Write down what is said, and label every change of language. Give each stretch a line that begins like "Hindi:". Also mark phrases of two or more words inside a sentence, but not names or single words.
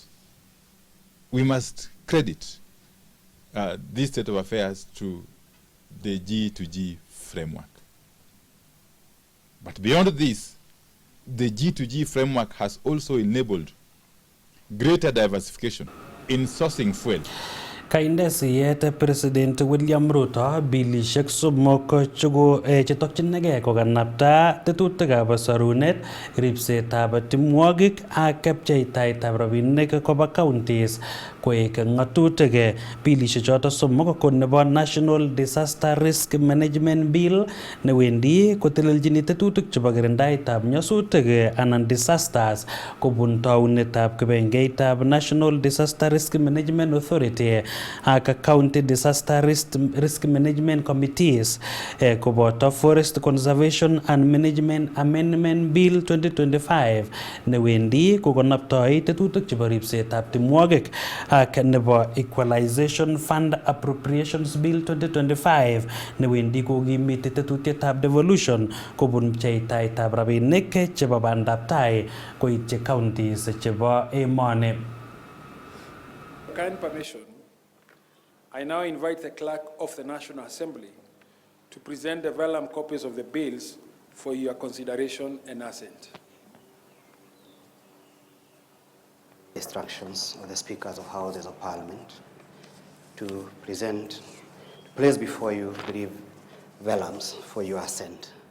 English: We must credit this state of affairs to the G2G framework. But beyond this, the G2G framework has also enabled greater diversification in sourcing fuel.
Kalenjin: Kainde siyet President William Ruto bilishek somok chetokchinigei kokanapta tetutikab sorunet, ripsetab timwogik ak pcheitaetab rabinik koba counties koek ng'atutik. Bilishek choto somok ko nebo National Disaster Risk Management Bill newendi koteleljini tetutik chebo kirindaetab nyasutik anan disasters kobun taunetab kibengeitab National Disaster Risk Management Authority ak County Disaster Risk Management Committees koboto Forest Conservation and Management Amendment Bill 2025 newendi kokonoptoi tetutik chebo ripsetab timwogik ak nebo Equalization Fund Appropriations Bill 2025 newendi kokimiti tetutietab devolution kobun pcheitaetab rabinik chebo bandaptai koityi counties chebo emoni.
English: Kind permission, I now invite the Clerk of the National Assembly to present the vellum copies of the bills for your consideration and assent. Instructions of the Speakers of Houses of Parliament to place before you the vellums for your assent.